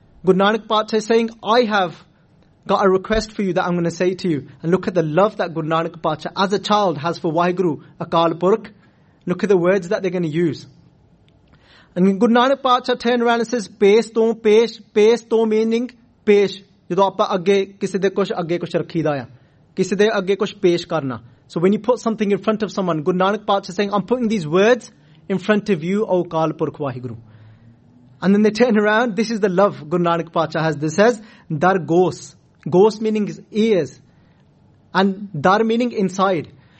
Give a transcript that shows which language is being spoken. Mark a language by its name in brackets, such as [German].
[English] Guru Nanak Padshah is saying, "I have got a request for you that I'm going to say to you." And look at the love that Guru Nanak Padshah as a child has for Waheguru Akal Purkh. Look at the words that they're going to use. And Guru Nanak Padshah turned around and says, "Pesh to, pesh, pesh to," meaning pesh. [Punjabi] ਜਦੋਂ ਆਪਾਂ ਅੱਗੇ ਕਿਸੇ ਦੇ ਕੁਝ ਅੱਗੇ ਕੁਝ ਰੱਖੀਦਾ ਯਾ, ਕਿਸੇ ਦੇ ਅੱਗੇ ਕੁਝ ਪੇਸ਼ ਕਰਨਾ. [English] So when you put something in front of someone, Guru Nanak Padshah saying, "I'm putting these words in front of you, O Akal Purkh Waheguru." And then they turn around. This is the love Guru Nanak Padshah has. This says, "Dar gos." Gos meaning ears. And dar meaning inside.